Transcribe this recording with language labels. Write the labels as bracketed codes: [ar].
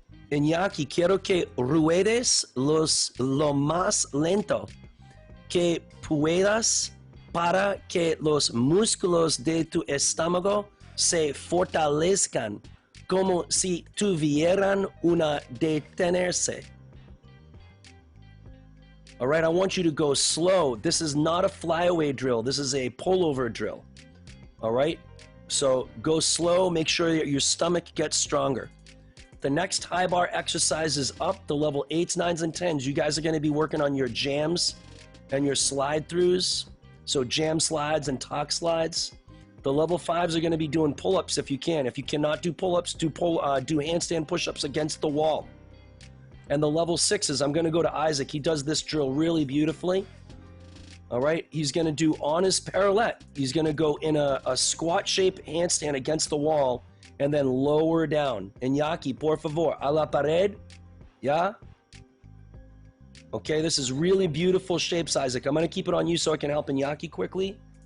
[es] Iñaki, quiero que ruedes lo más lento que puedas para que los músculos de tu estómago se fortalezcan como si tuvieran una detenerse. [en] All right, I want you to go slow. This is not a flyaway drill. This is a pullover drill. All right, so go slow. Make sure that your stomach gets stronger. The next high bar exercise is up, the level 8s, 9s, and 10s. You guys are going to be working on your jams and your slide throughs. So jam slides and talk slides. The level 5s are going to be doing pull-ups if you can. If you cannot do pull-ups, do handstand push-ups against the wall. And the level 6s, I'm going to go to Isaac. He does this drill really beautifully. All right, he's going to do on his parallel. He's going to go in a squat shape handstand against the wall and then lower down. [es] Iñaki, por favor, a la pared. [en] Yeah? Okay, this is really beautiful shapes, Isaac. I'm going to keep it on you so I can help Iñaki quickly.